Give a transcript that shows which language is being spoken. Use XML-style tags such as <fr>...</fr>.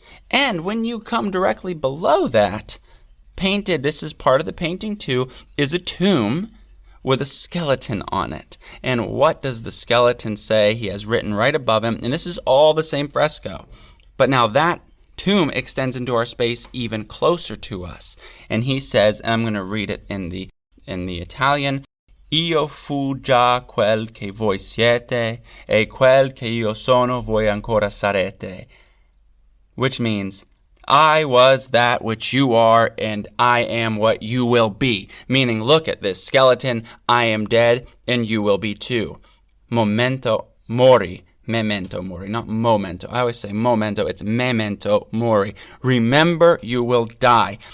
<en>And when you come directly below that, painted, this is part of the painting too, is a tomb with a skeleton on it. And what does the skeleton say? He has written right above him, and this is all the same fresco. But now that tomb extends into our space even closer to us. And he says, and I'm going to read it in the Italian,</en> <it>Io fu già quel che voi siete, e quel che io sono voi ancora sarete.</it> <en>Which means, I was that which you are, and I am what you will be. Meaning, look at this skeleton, I am dead, and you will be too. Memento mori, not momento. I always say momento, it's memento mori. Remember, you will die.</en>